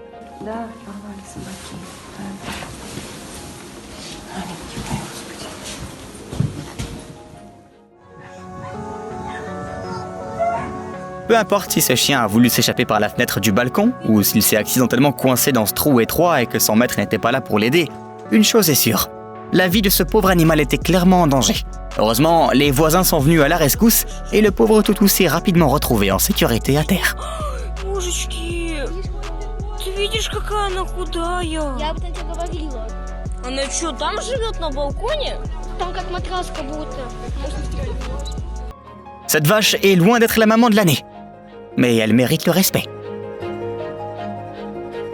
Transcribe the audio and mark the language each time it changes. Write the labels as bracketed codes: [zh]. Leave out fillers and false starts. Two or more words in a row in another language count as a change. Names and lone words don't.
[fr] Peu importe si ce chien a voulu s'échapper par la fenêtre du balcon ou s'il s'est accidentellement coincé dans ce trou étroit et que son maître n'était pas là pour l'aider, une chose est sûre, la vie de ce pauvre animal était clairement en danger. Heureusement, les voisins sont venus à la rescousse et le pauvre toutou s'est rapidement retrouvé en sécurité à terre. [ru] Божечки, ты видишь, какая она худая? Я бы тебе говорила. Она что, там живет на балконе? Там как матрас как будто. [fr] Cette vache est loin d'être la maman de l'année, mais elle mérite le respect.